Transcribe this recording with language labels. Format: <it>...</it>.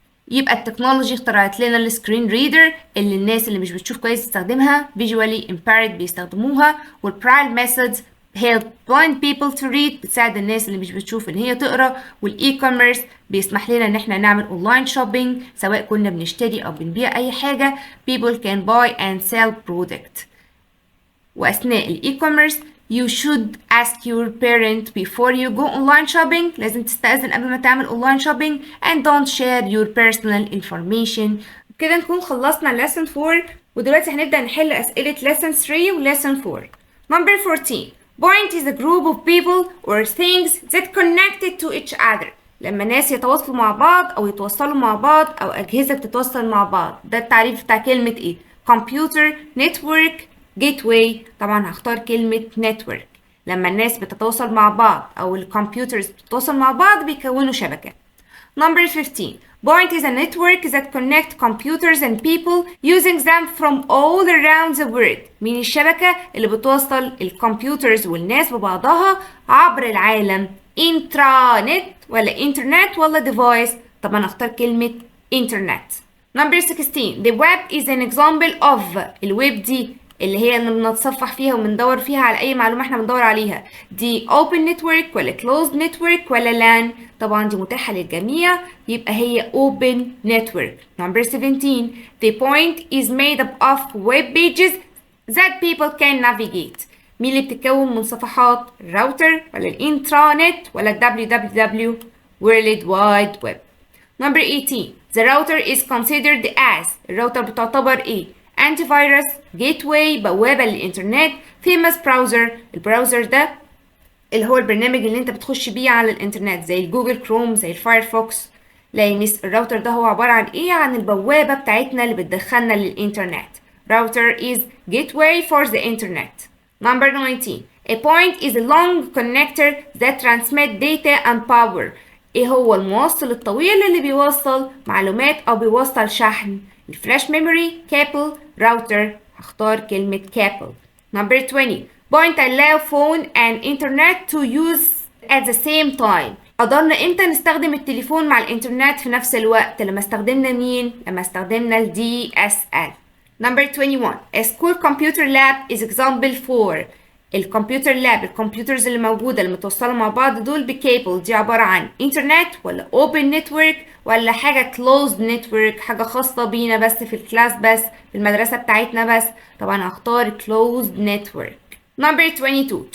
<ar>يبقى التكنولوجي اخترعت لنا السكرين ريدر اللي الناس اللي مش بتشوف كويس تستخدمها،</ar> <en>visually impaired</en> <ar>بيستخدموها، والبرايل ميثودز</ar> <en>help blind people to read</en> <ar>بتساعد الناس اللي مش بتشوف ان هي تقرا، والاي كوميرس بيسمح لنا ان احنا نعمل اونلاين شوبينج سواء كنا بنشتري او بنبيع اي حاجه.</ar> <en>people can buy and sell product.</en> <ar>وأثناء الإي كوميرس</ar> <en>you should ask your parent before you go online shopping.</en> <ar>لازم تستأذن قبل ما تعمل</ar> <en>online shopping and don't share your personal information.</en> <ar>كده نكون خلصنا lesson 4، ودلوقتي هنبدأ نحل أسئلة lesson 3 و lesson 4.</ar> <en>Number 14. Point is a group of people or things that connected to each other.</en> <ar>لما ناس يتواصلوا مع بعض أو يتوصلوا مع بعض أو أجهزة بتتوصل مع بعض. ده التعريف بتاع كلمة إيه؟ computer, network, gateway. طبعا هختار كلمة network. لما الناس بتتواصل مع بعض أو الكمبيوترز بتتواصل مع بعض بيكونوا شبكة.</ar> <en>Number 15. Point is a network that connect computers and people using them from all around the world.</en> <ar>مين الشبكة اللي بتوصل الكمبيوترز والناس ببعضها عبر العالم؟ intranet ولا internet ولا device؟ طبعا اختار كلمة internet.</ar> <en>Number 16. The web is an example of.</en> <ar>الويب دي اللي هي اللي بنتصفح فيها وبندور فيها على اي معلومه احنا بندور عليها، دي open network ولا closed network ولا LAN؟ طبعا دي متاحه للجميع يبقى هي open network.</ar> <en>Number 17. The point is made up of web pages that people can navigate.</en> <ar>مين اللي بتتكون من صفحات؟ الراوتر ولا الانترانت ولا www World Wide Web؟</ar> <en>Number 18. The router is considered as.</en> <ar>الراوتر بتعتبر ايه؟ antivirus, gateway بوابة للإنترنت، famous browser. البراوزر ده اللي هو البرنامج اللي انت بتخش بيه على الإنترنت زي الجوجل كروم زي الفايرفوكس. لا يا ميس، الراوتر ده هو عبارة عن ايه؟ عن البوابة بتاعتنا اللي بتدخلنا للإنترنت.</ar> <en>router is gateway for the internet. Number 19. A point is a long connector that transmit data and power.</en> <ar>ايه هو الموصل الطويل اللي بيوصل معلومات او بيوصل شحن؟ الفلاش ميموري، كابل، راوتر. هختار كلمة كابل.</ar> <en>Number 20. Point allow phone and internet to use at the same time.</en> <ar>قدرنا امتى نستخدم التليفون مع الانترنت في نفس الوقت؟ لما استخدمنا مين؟ لما استخدمنا ال DSL.</ar> <en>Number 21. A school computer lab is example for.</en> <ar>الكمبيوتر لاب، الكمبيوترز اللي موجودة اللي متوصلة مع بعض دول بكيبل، دي عبارة عن انترنت ولا open network ولا حاجة closed network، حاجة خاصة بينا بس في الكلاس بس في المدرسة بتاعتنا بس. طبعا هختار closed network.</ar> <en>Number 22.</en>